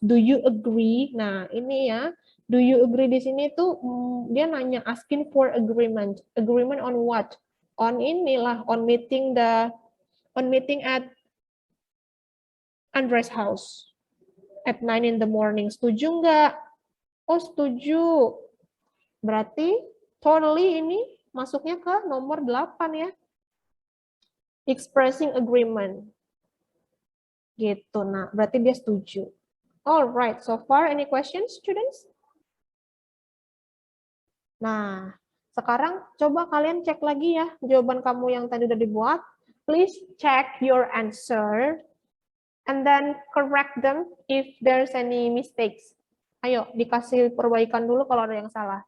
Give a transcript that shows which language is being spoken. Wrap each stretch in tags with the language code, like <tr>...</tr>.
<en>Do you agree?</en> <id>Nah, ini ya.</id> <en>Do you agree</en> <id>di sini tuh dia nanya</id> <en>asking for agreement. Agreement on what? On inilah, on meeting at Andres house at 9 in the morning.</en> <id>Setuju nggak? Oh, setuju. Berarti totally ini masuknya ke nomor 8 ya.</id> <en>Expressing agreement. Gitu.</en> <id>Nah, berarti dia setuju.</id> <en>Alright, so far any questions, students?</en> <id>Nah, sekarang coba kalian cek lagi ya jawaban kamu yang tadi udah dibuat.</id> <en>Please check your answer and then correct them if there's any mistakes.</en> <id>Ayo, dikasih perbaikan dulu kalau ada yang salah.</id>